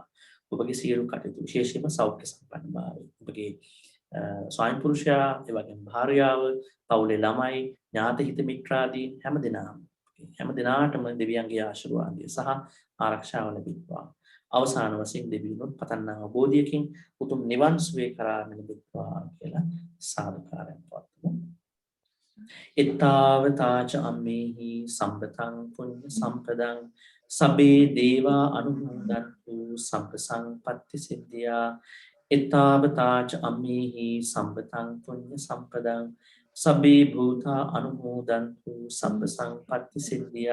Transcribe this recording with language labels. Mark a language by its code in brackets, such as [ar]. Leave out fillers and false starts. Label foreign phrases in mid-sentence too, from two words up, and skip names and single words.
[si] ඔබගේ සියලු කටයුතු විශේෂයෙන්ම සෞඛ්‍ය සම්පන්නභාවය, ඔබගේ ස්වයං පුරුෂයා, ඒ වගේම භාර්යාව, පවුලේ ළමයි, ඥාති හිත මිත්‍රාදී හැමදෙනාටම දෙවියන්ගේ ආශිර්වාදය සහ ආරක්ෂාව ලැබෙත්වා. අවසාන වශයෙන් දෙවියන්වත් පතන්නා අවබෝධයකින් උතුම් නිවන් සුවේ කරා මෙලෙත්වා කියලා සාදුකාරයෙන් පවත්වමු. [pi] ittavataca ammehi sampatang punya sampadang sabbe deva anumodantu sampasampatti siddhya. ittavataca ammehi sampatang punya sampadang sabbe bhuta anumodantu sampasampatti siddhya.